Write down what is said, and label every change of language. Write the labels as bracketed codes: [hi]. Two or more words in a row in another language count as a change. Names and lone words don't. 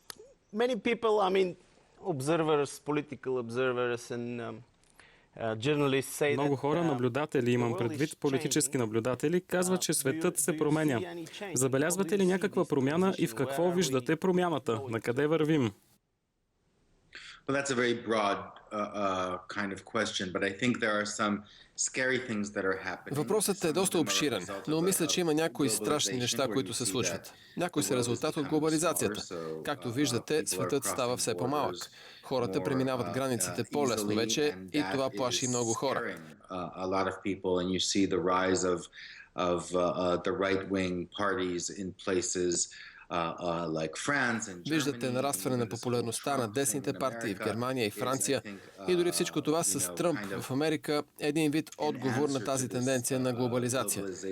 [bg] Много хора, наблюдатели, имам предвид политически наблюдатели, казват, че светът се променя. Забелязвате ли някаква промяна и в какво виждате промяната? На къде вървим? [en] Well, that's a very broad kind of question, but I think there are some scary things that are happening. [bg] Въпросът е доста обширен, но мисля, че има някои страшни неща, които се случват. Някои са резултат от глобализацията. Както виждате, светът става все по-малък. Хората преминават границите по-лесно вече и това плаши много хора. Виждате нарастване на популярността на десните партии в Германия и Франция и дори всичко това с Тръмп в Америка е един вид отговор на тази тенденция на глобализация.